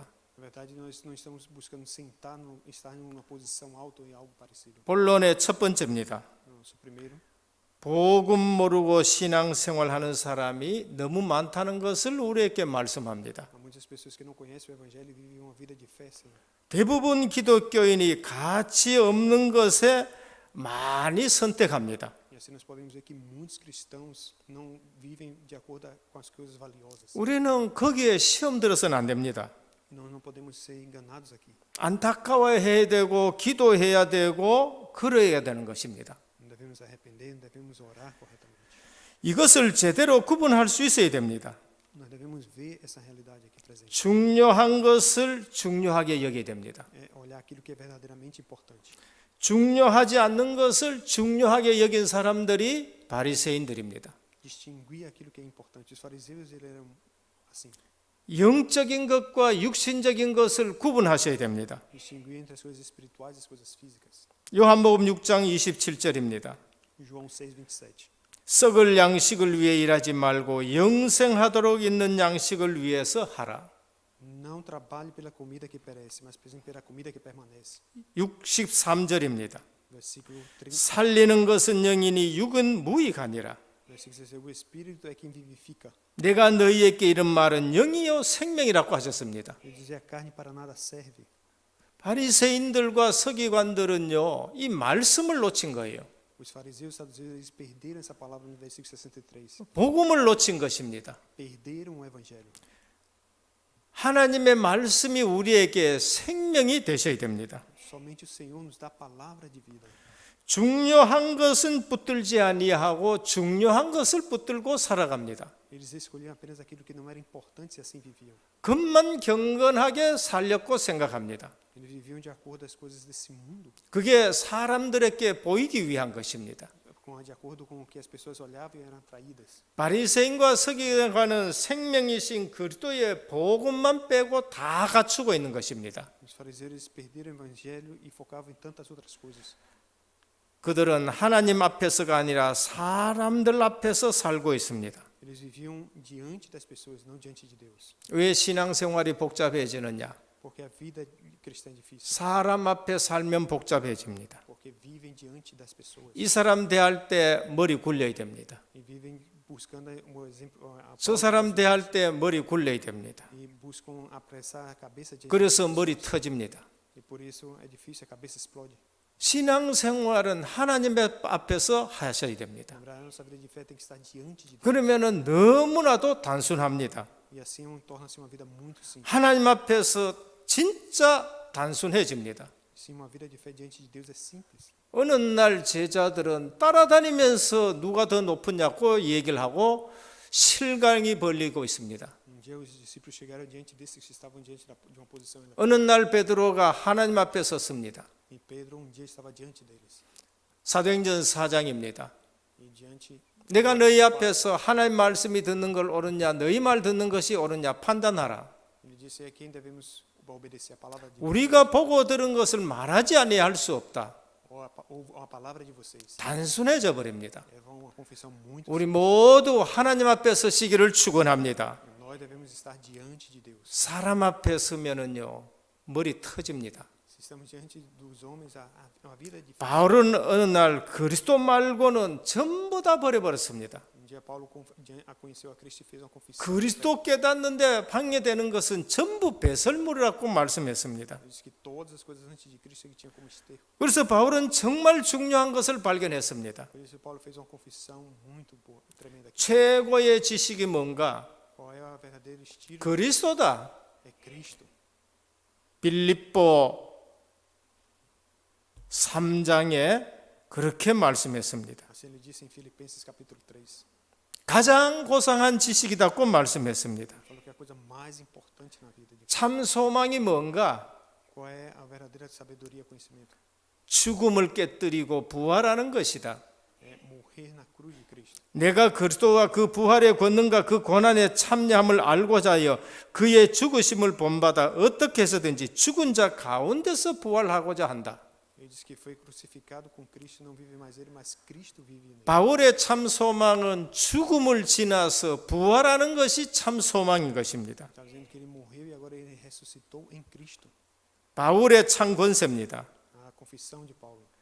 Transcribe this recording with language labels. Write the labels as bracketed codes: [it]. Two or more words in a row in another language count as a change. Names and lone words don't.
[pt] Na verdade, nós não estamos buscando estar numa posição alta ou em algo parecido. [ko] 본론의 첫 번째입니다. [pt] Nosso primeiro, [ko] 복음 모르고 신앙생활하는 사람이 너무 많다는 것을 우리에게 말씀합니다. [pt] há muitas pessoas que não conhecem o evangelho e vivem uma vida de fé, Senhor. [ko] 대부분 기독교인이 가치 없는 것에 많이 선택합니다. [pt] E assim nós podemos ver que muitos cristãos não vivem de acordo com as coisas valiosas. [ko] 우리는 거기에 시험 들어서는 안 됩니다. [pt] Nós não podemos ser enganados aqui. [ko] 안타까워해야 되고 기도해야 되고 그러해야 되는 것입니다. [pt] Não devemos arrepender, não devemos orar corretamente. [ko] 이것을 제대로 구분할 수 있어야 됩니다. [pt] Nós devemos ver essa realidade aqui presente. [ko] 중요한 것을 중요하게 여겨야 됩니다. [pt] É olhar aquilo que é verdadeiramente importante. [ko] 중요하지 않는 것을 중요하게 여긴 사람들이 바리새인들입니다. [pt] Distinguir aquilo que é importante. Os fariseus eles eram assim. [ko] 영적인 것과 육신적인 것을 구분하셔야 됩니다. [pt] Distinguir entre as coisas espirituais e as coisas físicas. [ko] 요한복음 6장 27절입니다. [pt] João 6:27. [ko] 썩을 양식을 위해 일하지 말고 영생하도록 있는 양식을 위해서 하라. [pt] Não trabalhe pela comida que perece, mas pela comida que permanece. [ko] 63절입니다. [pt] Versículo 30. [ko] 살리는 것은 영이니 육은 무익하니라. [pt] Versículo 16. O espírito é quem vivifica. [ko] 내가 너희에게 이런 말은 영이요 생명이라고 하셨습니다. [pt] Ele diz: a carne para nada serve. [ko] 바리새인들과 서기관들은요, 이 말씀을 놓친 거예요. [pt] Os fariseus e saduceus eles perderam essa palavra no versículo 63. [ko] 복음을 놓친 것입니다. [pt] Perderam o evangelho. [ko] 하나님의 말씀이 우리에게 생명이 되셔야 됩니다. [pt] Somente o Senhor nos dá a palavra de vida. [ko] 중요한 것은 붙들지 아니하고 중요한 것을 붙들고 살아갑니다. [pt] Eles escolhiam apenas aquilo que não era importante e assim viviam. [ko] 겉만 경건하게 살렸고 생각합니다. [pt] Eles viviam de acordo às coisas desse mundo, [ko] 그게 사람들에게 보이기 위한 것입니다. [pt] de acordo com o que as pessoas olhavam e eram atraídas. [ko] 바리새인과 서기관은 생명이신 그리스도의 복음만 빼고 다 갖추고 있는 것입니다. [pt] Os fariseus eles perderam o evangelho e focavam em tantas outras coisas. [ko] 그들은 하나님 앞에서가 아니라 사람들 앞에서 살고 있습니다. [pt] Eles viviam diante das pessoas, não diante de Deus. [ko] 왜 신앙생활이 복잡해지느냐? [pt] Porque a vida cristã é difícil. [ko] 사람 앞에 살면 복잡해집니다. [pt] Porque vivem diante das pessoas. [ko] 이 사람 대할 때 머리 굴려야 됩니다. [pt] E vivem buscando um exemplo. [ko] 저 사람 대할 때 머리 굴려야 됩니다. [pt] E buscam apressar a cabeça de [ko] 그래서 머리 터집니다. [pt] E por isso é difícil, a cabeça explode. [ko] 신앙생활은 하나님 앞에서 하셔야 됩니다. [pt] Lembrar, a nossa vida de fé tem que estar diante de Deus. [ko] 그러면은 너무나도 단순합니다. [pt] E assim torna-se uma vida muito simples. [ko] 하나님 앞에서 진짜 단순해집니다. [pt] Sim, uma vida de fé diante de Deus é simples. [ko] 어느 날 제자들은 따라다니면서 누가 더 높으냐고 얘기를 하고 실강이 벌리고 있습니다. [pt] Dia os discípulos chegaram diante desses que estavam diante de uma posição elevada. [ko] 어느 날 베드로가 하나님 앞에 섰습니다. [pt] E Pedro dia estava diante deles. [ko] 사도행전 4장입니다. [pt] E diante [ko] 내가 너희 앞에서 하나님 말씀이 듣는 걸 옳으냐 너희 말 듣는 것이 옳으냐 판단하라. [pt] ele disse: a quem devemos obedecer, a palavra de [ko] 우리가 보고 들은 것을 말하지 아니할 수 없다. [pt] ou a palavra de vocês. [ko] 단순해져 버립니다. [pt] É uma confissão muito. [ko] 우리 모두 하나님 앞에 서시기를 축원합니다. [pt] Nós devemos estar diante de Deus. [ko] 사람 앞에 서면은요 머리 터집니다. [pt] Se estamos diante dos homens, a vida é difícil. [ko] 바울은 어느 날 그리스도 말고는 전부 다 버려버렸습니다. [pt] Dia Paulo conheceu a Cristo e fez uma confissão. [ko] 그리스도 깨닫는데 방해되는 것은 전부 배설물이라고 말씀했습니다. [pt] Ele disse que todas as coisas antes de Cristo ele tinha como esterco. [ko] 그래서 바울은 정말 중요한 것을 발견했습니다. [pt] Por isso Paulo fez uma confissão muito boa, tremenda aqui. [ko] 최고의 지식이 뭔가? [pt] Qual é o verdadeiro estilo? [ko] 그리스도다. [pt] É Cristo. [ko] 빌립보 3장에 그렇게 말씀했습니다. [pt] Assim ele disse em Filipenses capítulo 3. [ko] 가장 고상한 지식이다고 말씀했습니다. [pt] Falou que é a coisa mais importante na vida de [ko] 참 소망이 뭔가? [pt] qual é a verdadeira sabedoria e conhecimento? [ko] 죽음을 깨뜨리고 부활하는 것이다. [pt] É morrer na cruz de Cristo. [ko] 내가 그리스도와 그 부활의 권능과 그 고난에 참여함을 알고자 하여 그의 죽으심을 본받아 어떻게 해서든지 죽은 자 가운데서 부활하고자 한다. [pt] Ele diz que foi crucificado com Cristo, não vive mais ele, mas Cristo vive nele. [ko] 바울의 참 소망은 죽음을 지나서 부활하는 것이 참 소망인 것입니다. [pt] Está dizendo que ele morreu e agora ele ressuscitou em Cristo. [ko] 바울의 참 권세입니다. [pt] A confissão de Paulo